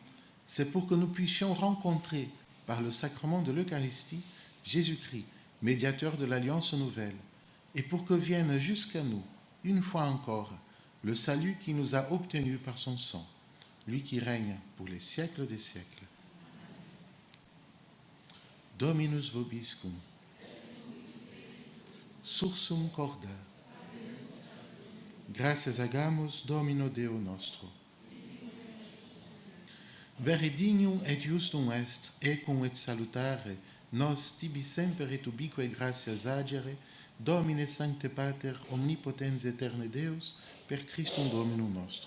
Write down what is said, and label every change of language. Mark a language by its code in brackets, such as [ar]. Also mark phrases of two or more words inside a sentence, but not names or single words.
[fr] c'est pour que nous puissions rencontrer, par le sacrement de l'Eucharistie, Jésus-Christ, médiateur de l'Alliance nouvelle, et pour que vienne jusqu'à nous, une fois encore, le salut qui nous a obtenu par son sang, lui qui règne pour les siècles des siècles. [la] Dominus vobiscum, sursum corda, gracias hagamos Domino Deo nostro. Vere dignum et justum est, ecum et salutare, nos tibi semper et ubique gratias agere, Domine Sancte Pater, omnipotens eterne Deus, per Christum Dominum nostrum.